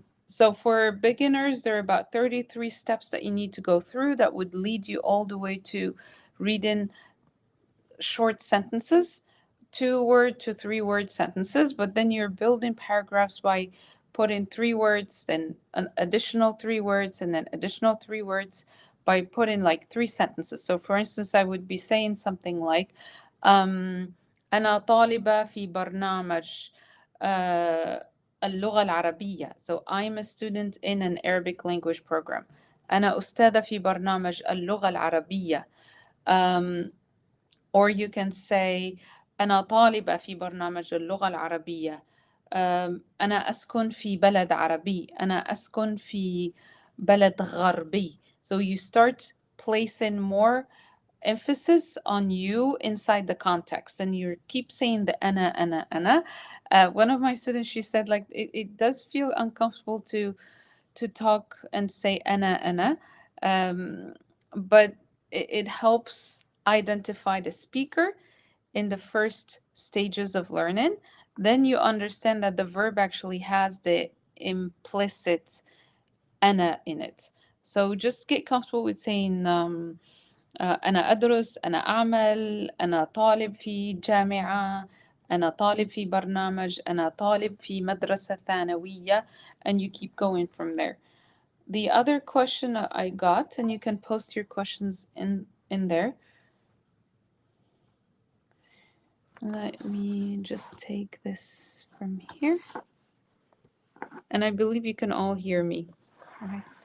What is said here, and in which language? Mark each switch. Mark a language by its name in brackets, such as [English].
[English] So for beginners, there are about 33 steps that you need to go through that would lead you all the way to reading short sentences, 2 word to 3 word sentences, but then you're building paragraphs by putting 3 words, then an additional 3 words, and then additional 3 words by putting like 3 sentences. So for instance, I would be saying something like, [Arabic] أنا طالبة في برنامج اللغة العربية. [English] So I'm a student in an Arabic language program. [Arabic] أنا أستاذة في برنامج اللغة العربية. [English] Or you can say [Arabic] أنا طالبة في برنامج اللغة العربية. أنا أسكن في بلد عربي. أنا أسكن في بلد غربي. [English] So you start placing more emphasis on you inside the context, and you keep saying the ana. One of my students, she said like it does feel uncomfortable to talk and say ana, um, but it helps identify the speaker in the first stages of learning. Then you understand that the verb actually has the implicit ana in it. So just get comfortable with saying [Arabic] أنا أدرس، أنا أعمل، أنا طالب في جامعة، أنا طالب في برنامج، أنا طالب في مدرسة ثانوية, [English] and you keep going from there. The other question I got, and you can post your questions in there. Let me just take this from here. And I believe you can all hear me. All right.